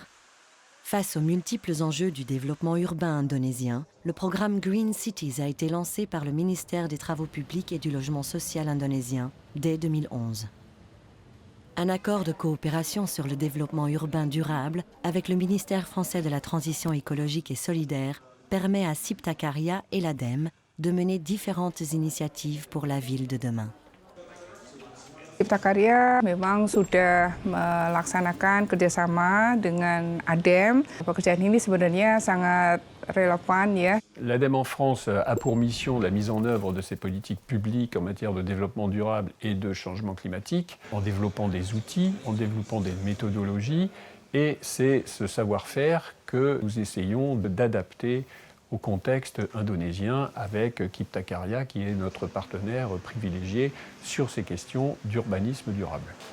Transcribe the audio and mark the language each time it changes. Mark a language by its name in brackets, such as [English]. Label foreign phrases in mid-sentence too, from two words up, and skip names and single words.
[French] Face aux multiples enjeux du développement urbain indonésien, le programme Green Cities a été lancé par le ministère des Travaux publics et du Logement social indonésien dès 2011. Un accord de coopération sur le développement urbain durable avec le ministère français de la Transition écologique et solidaire permet à Cipta Karya et l'ADEME de mener différentes initiatives pour la ville de demain. [Indonesian] Cipta Karya memang sudah melaksanakan kerjasama dengan ADEME. Pekerjaan ini sebenarnya sangat relevan ya. [French] L'ADEME en France a pour mission la mise en œuvre de ces politiques publiques en matière de développement durable et de changement climatique, en développant des outils, en développant des méthodologies, et c'est ce savoir-faire que nous essayons d'adapter au contexte indonésien avec Cipta Karya, qui est notre partenaire privilégié sur ces questions d'urbanisme durable.